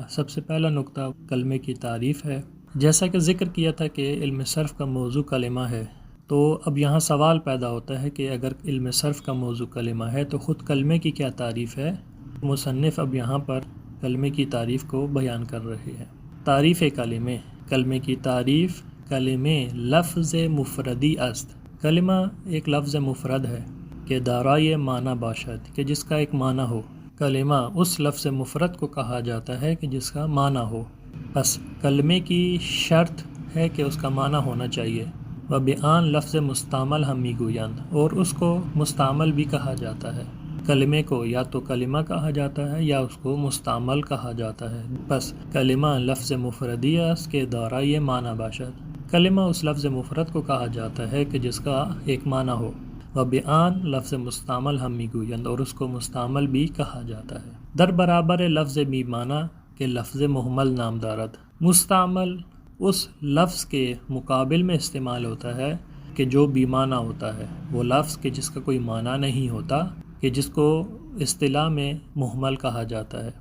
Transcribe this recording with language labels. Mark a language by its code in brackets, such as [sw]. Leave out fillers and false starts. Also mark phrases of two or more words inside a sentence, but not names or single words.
[ur] سب سے پہلا نقطہ کلمے کی تعریف ہے۔ جیسا کہ ذکر کیا تھا کہ علم صرف کا موضوع کلمہ ہے، تو اب یہاں سوال پیدا ہوتا ہے کہ اگر علم صرف کا موضوع کلمہ ہے تو خود کلمے کی کیا تعریف ہے؟ مصنف اب یہاں پر کلمے کی تعریف کو بیان کر رہے ہیں۔ [fa] تعریف کلمے، [ur] کلمے کی تعریف، [fa] کلمے لفظ مفردی است۔ [ur] کلمہ ایک لفظ مفرد ہے [fa] کہ دارائے معنی باشد، [ur] کہ جس کا ایک معنی ہو۔ کلمہ اس لفظ مفرد کو کہا جاتا ہے کہ جس کا معنی ہو۔ بس کلمے کی شرط ہے کہ اس کا معنی ہونا چاہیے۔ [fa] و بیان لفظ مستعمل ہم میگویند، [ur] اور اس کو مستعمل بھی کہا جاتا ہے۔ کلمے کو یا تو کلمہ کہا جاتا ہے یا اس کو مستعمل کہا جاتا ہے۔ [fa] بس کلمہ لفظ مفردی است کہ دارائے معنی باشد۔ [ur] کلمہ اس لفظ مفرد کو کہا جاتا ہے کہ جس کا ایک معنی ہو۔ [fa] و بیان لفظ مستعمل ہم میگویند، [ur] اور اس کو مستعمل بھی کہا جاتا ہے۔ [fa] در برابر لفظ بی معنی کے لفظ محمل نام دارد۔ [ur] مستعمل اس لفظ کے مقابل میں استعمال ہوتا ہے کہ جو بی معنی ہوتا ہے، وہ لفظ کہ جس کا کوئی معنی نہیں ہوتا، کہ جس کو اصطلاح میں محمل کہا جاتا ہے۔